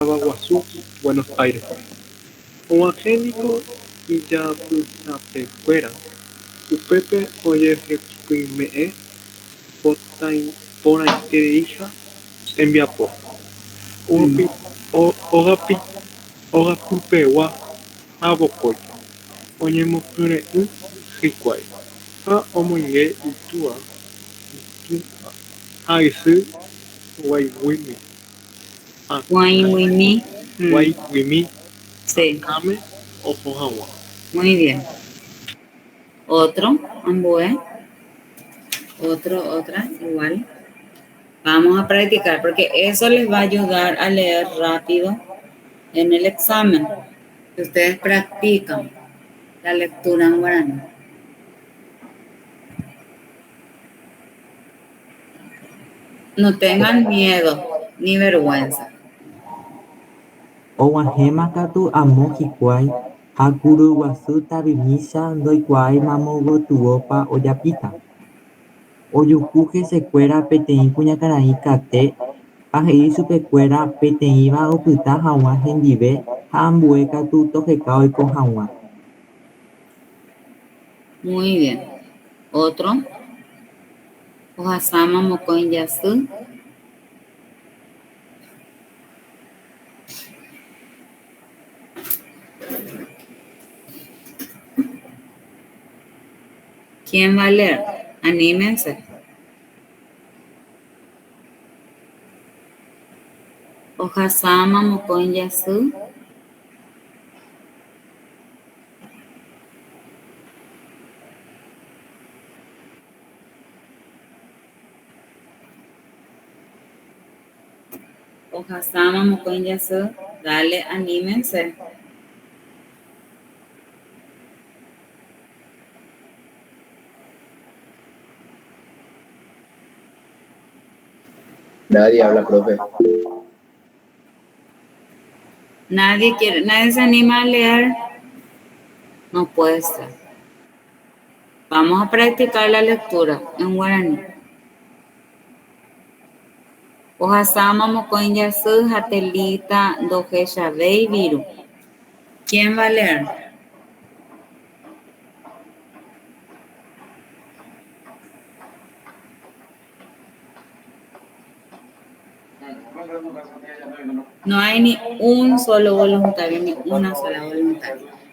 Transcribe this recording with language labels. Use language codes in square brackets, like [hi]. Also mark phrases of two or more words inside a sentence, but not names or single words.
[gn] Caraguazú, Buenos Aires. Og̃uahẽniko ijapytapekuéra upépe ojehepyme'ẽ porãitereiha tembiapo ogapypegua ha vokói oñemopyrũ'ỹ hikuái ha omoinge itúva ha isy Guaig̃uimi. guaig̃uimi [es] Sí, [gn] áme oho hag̃ua. [es] muy bien. Otro, ambue. Otra, igual. Vamos a practicar porque eso les va a ayudar a leer rápido en el examen. Si ustedes practican la lectura en guaraní. No tengan miedo ni vergüenza. [gn] Og̃uahẽma katu amo hikuái ha kuryguasu tavimícha ndoikuaaimamo gotyopa ojapíta. Ojuhu hesekuéra peteĩ kuñakarai kate ha he'i chupekuéra peteĩva opyta hag̃ua hendive ha ambue katu toheka oiko hag̃ua. [es] Muy bien. Otro. [gn] Ohasáma mokõi jasy. [es] ¿Quién va a leer? Anímense. [gn] Ohasáma mokõi jasy. Ohasáma mokõi jasy. [es] Dale, anímense. Nadie habla, profe. Nadie se anima a leer. No puede ser. Vamos a practicar la lectura en guaraní. [gn] Ohasáma mokõi jasy hatelita ndohechavéi viru. [es] ¿Quién va a leer? No hay ni un solo voluntario, ni una sola voluntaria.